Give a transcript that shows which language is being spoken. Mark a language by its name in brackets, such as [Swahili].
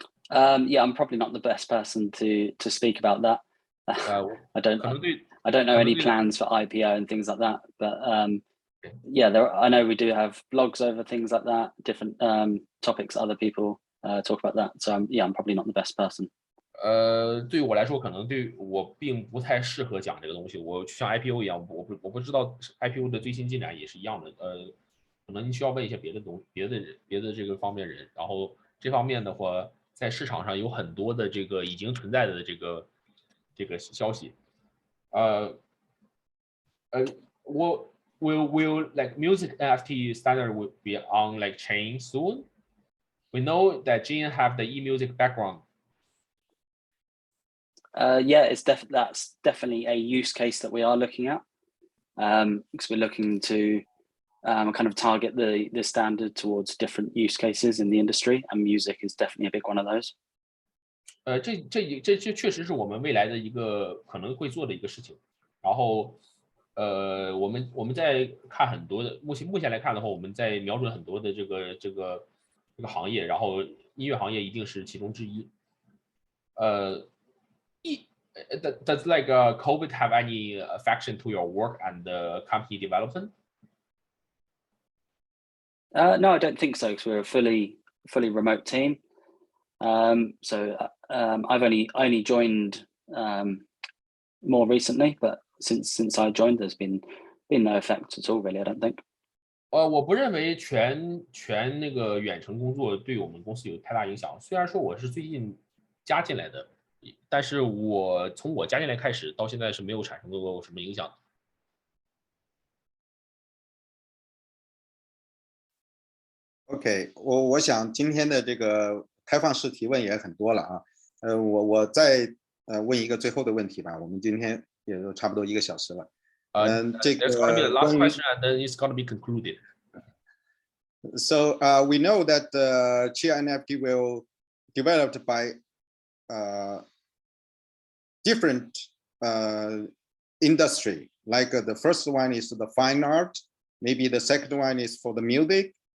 [English] Yeah, I'm probably not the best person to speak about that. I don't know any plans for IPO and things like that, but yeah, I know we do have blogs over things like that, different topics other people talk about that. So yeah, I'm probably not the best person. [Chinese] 对于我来说，可能对我并不太适合讲这个东西。我像 IPO 一样，我不知道 IPO 的最新进展也是一样的。可能你需要问一些别的这个方面人。然后这方面的话，在市场上有很多的这个已经存在的这个消息。 [English] Will like music NFT standard will be on like chain soon? We know that Jin have the e-music background. Yeah, that's definitely a use case that we are looking at, because we're looking to kind of target the standard towards different use cases in the industry, and music is definitely a big one of those. [Chinese] 这确实是我们未来的一个可能会做的一个事情。然后，我们在看很多的，目前来看的话，我们在瞄准很多的这个行业，然后音乐行业一定是其中之一。 [English] Does like COVID have any affection to your work and company development? No, I don't think so, because we're a fully remote team. So I only joined more recently, but since I joined, there's been no effect at all, really. I don't think. [Chinese] 我不认为全那个远程工作对我们公司有太大影响。虽然说我是最近加进来的，但是从我加进来开始到现在是没有产生过什么影响的。 OK，我想今天的这个开放式提问也很多了啊。我再问一个最后的问题吧。我们今天也就差不多1个小时了。这个 [English] There's gonna be the last question and then it's gonna be concluded. So we know that Chia NFT will developed by different industry. Like the first one is the fine art, maybe the second one is for the music.